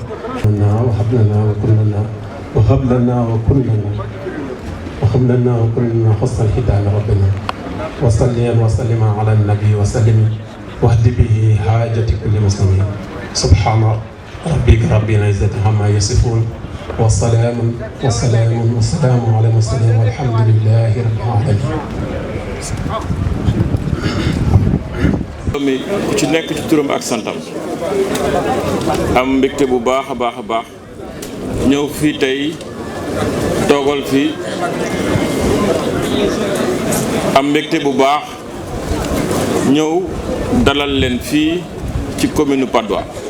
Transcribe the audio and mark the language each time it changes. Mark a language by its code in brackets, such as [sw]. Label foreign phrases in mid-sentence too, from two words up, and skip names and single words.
[ar] وهب لنا وكلنا حسن الختام ربنا وصلي وسلم على النبي وسلم واهد به حاجة كل مسلم سبحان ربك رب العزة عما يصفون والسلام على المرسلين والحمد لله رب العالمين. [wo] mi ku ci nekk ci turam ak santam am mbégte bu baax a baax a baax ñëw fii tey toogal fii am mbégte bu baax ñëw dalal leen fii ci commune Patte d'Oie